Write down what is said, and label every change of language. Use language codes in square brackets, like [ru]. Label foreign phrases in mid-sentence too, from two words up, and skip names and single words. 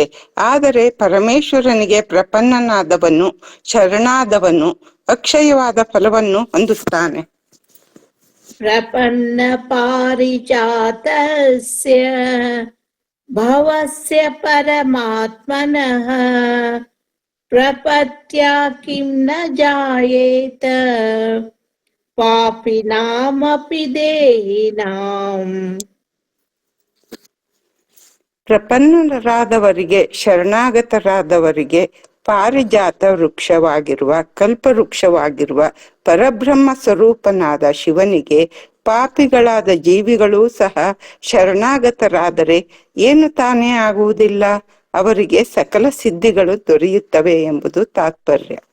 [kn] ಆದರೆ ಪರಮೇಶ್ವರನಿಗೆ ಪ್ರಪನ್ನನಾದವನು ಶರಣಾದವನು ಅಕ್ಷಯವಾದ ಫಲವನ್ನು ಹೊಂದುತ್ತಾನೆ. [sa] ಪ್ರಪನ್ನ ಪಾರಿಜಾತಸ್ಯ ಭವಸ್ಯ ಪರಮಾತ್ಮನಃ ಪ್ರಪತ್ಯಾ ಕಿಂ ನ ಜಾಯೇತ ಪಾಪಿನಾಮಪಿ ದೇಹಿನಾಂ. [kn] ಪ್ರಪನ್ನರಾದವರಿಗೆ ಶರಣಾಗತರಾದವರಿಗೆ ಪಾರಿಜಾತ ವೃಕ್ಷವಾಗಿರುವ ಕಲ್ಪವೃಕ್ಷವಾಗಿರುವ ಪರಬ್ರಹ್ಮ ಸ್ವರೂಪನಾದ ಶಿವನಿಗೆ ಪಾಪಿಗಳಾದ ಜೀವಿಗಳೂ ಸಹ ಶರಣಾಗತರಾದರೆ ಏನು ತಾನೇ ಆಗುವುದಿಲ್ಲ, ಅವರಿಗೆ ಸಕಲ ಸಿದ್ಧಿಗಳು ದೊರೆಯುತ್ತವೆ ಎಂಬುದು ತಾತ್ಪರ್ಯ.